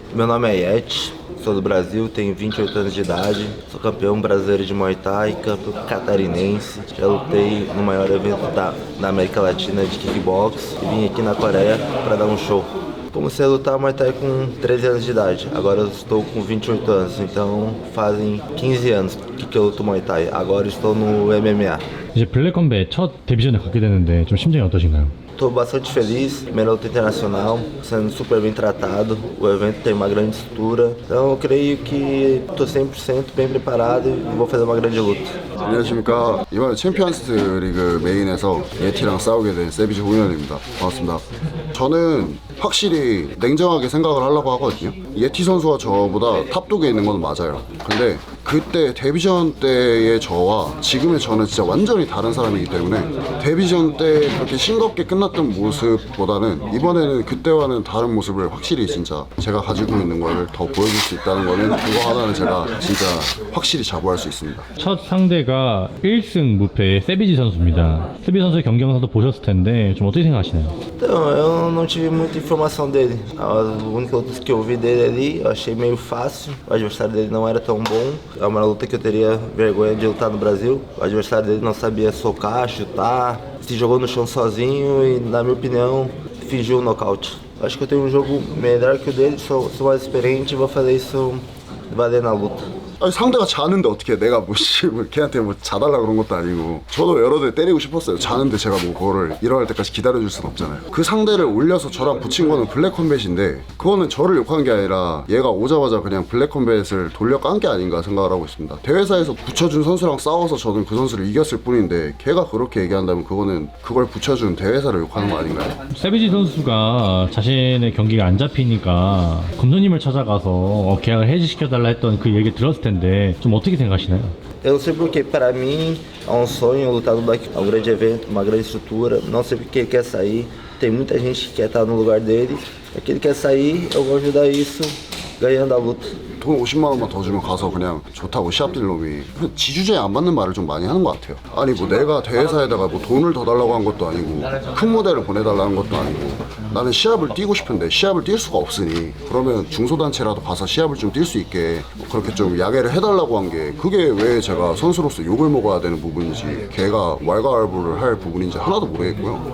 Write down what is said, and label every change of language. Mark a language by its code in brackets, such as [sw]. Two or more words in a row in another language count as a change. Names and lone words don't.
[pt] Meu nome é Yeti, sou do Brasil, tenho 28 anos de idade, sou campeão brasileiro de Muay Thai, campeão catarinense, já lutei no maior evento da América Latina de kickbox e vim aqui na Coreia para dar um show. Comecei a lutar Muay Thai com 13 anos de idade, agora eu estou com 28 anos, então fazem 15 anos que eu luto Muay Thai, agora estou no MMA. [ko] 이제 블랙컴뱃 첫 데뷔전에 갖게 되는데 좀 심정이 어떠신가요? [pt] Estou bastante feliz, primeira luta internacional, sendo super bem tratado, o evento tem uma grande estrutura, então eu creio que estou 100% bem preparado e vou fazer uma grande luta. [ko] 안녕하십니까. 이번에 챔피언스 리그 메인에서 예티랑 싸우게 된 세비지 홍현입니다. 반갑습니다. 저는 확실히 냉정하게 생각을 하려고 하거든요. 예티 선수가 저보다 탑독에 있는 건 맞아요. 근데 그때 데뷔전 때의 저와 지금의 저는 진짜 완전히 다른 사람이기 때문에 데뷔전 때 그렇게 싱겁게 끝났던 모습보다는 이번에는 그때와는 다른 모습을 확실히 진짜 제가 가지고 있는 거를 더 보여줄 수 있다는 거는 그거 하나는 제가 진짜 확실히 자부할 수 있습니다. 첫 상대가 1승 무패의 세비지 선수입니다. 세비지 선수의 경기 영상도 보셨을 텐데 좀 어떻게 생각하시나요? [pt] Então, eu não tive muita informação dele, as únicas lutas que eu vi dele ali, eu achei meio fácil, o adversário dele não era tão bom, é uma luta que eu teria vergonha de lutar no Brasil, o adversário dele não sabia socar, chutar, se jogou no chão sozinho e, na minha opinião, fingiu um nocaute. Acho que eu tenho um jogo melhor que o dele, sou mais experiente e vou fazer isso valer na luta. [ko] 아니, 상대가 자는데 어떻게 내가 뭐 걔한테 뭐 자달라 그런 것도 아니고 저도 여러 대 때리고 싶었어요. 자는데 제가 뭐 그거를 일어날 때까지 기다려줄 순 없잖아요. 그 상대를 올려서 저랑 붙인 거는 블랙컴뱃인데 그거는 저를 욕한 게 아니라 얘가 오자마자 그냥 블랙컴뱃을 돌려 깐 게 아닌가 생각을 하고 있습니다. 대회사에서 붙여준 선수랑 싸워서 저는 그 선수를 이겼을 뿐인데 걔가 그렇게 얘기한다면 그거는 그걸 붙여준 대회사를 욕하는 거 아닌가요? 세비지 선수가 자신의 경기가 안 잡히니까 검소님을 찾아가서 계약을 해지시켜달라 했던 그 얘기 들었을 텐데 좀 어떻게 생각하시나요? [pt] Eu não sei porque, para mim, é um sonho lutar no Black, é um grande evento, uma grande estrutura, não sei porque ele quer sair, tem muita gente que quer estar no lugar dele, é que ele quer sair, eu vou ajudar isso ganhando a luta. [ko] 돈 50만 원만 더 주면 가서 그냥 좋다고 시합 뛸 놈이 지주제에 안 맞는 말을 좀 많이 하는 것 같아요. 아니 뭐 내가 대회사에다가 뭐 돈을 더 달라고 한 것도 아니고 큰 모델을 보내달라는 것도 아니고 나는 시합을 뛰고 싶은데 시합을 뛸 수가 없으니 그러면 중소단체라도 가서 시합을 좀 뛸 수 있게 그렇게 좀 야계를 해달라고 한 게 그게 왜 제가 선수로서 욕을 먹어야 되는 부분인지 걔가 왈가왈부를 할 부분인지 하나도 모르겠고요.